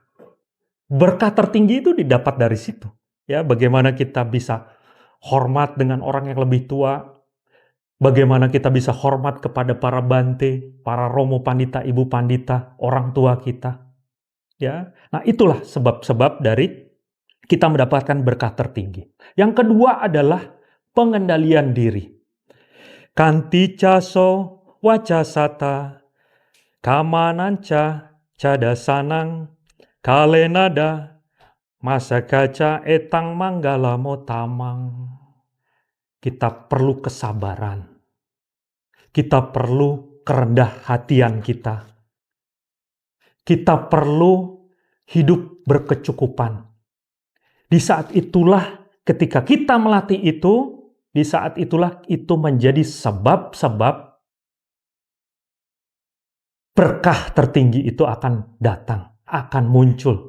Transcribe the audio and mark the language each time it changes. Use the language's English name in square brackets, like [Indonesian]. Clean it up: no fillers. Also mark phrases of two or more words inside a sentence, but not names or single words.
[Indonesian] Berkah tertinggi itu didapat dari situ. Ya, bagaimana kita bisa hormat dengan orang yang lebih tua, bagaimana kita bisa hormat kepada para bante, para romo pandita, ibu pandita, orang tua kita. Ya, nah itulah sebab-sebab dari kita mendapatkan berkah tertinggi. Yang kedua adalah pengendalian diri. [Pali] Kanti caso wacasata, kamananca cadasanang, kalenada masakaca etang manggala motamang. [Indonesian] Kita perlu kesabaran. Kita perlu kerendah hatian kita. Kita perlu hidup berkecukupan. Di saat itulah ketika kita melatih itu, di saat itulah itu menjadi sebab-sebab berkah tertinggi itu akan datang, akan muncul.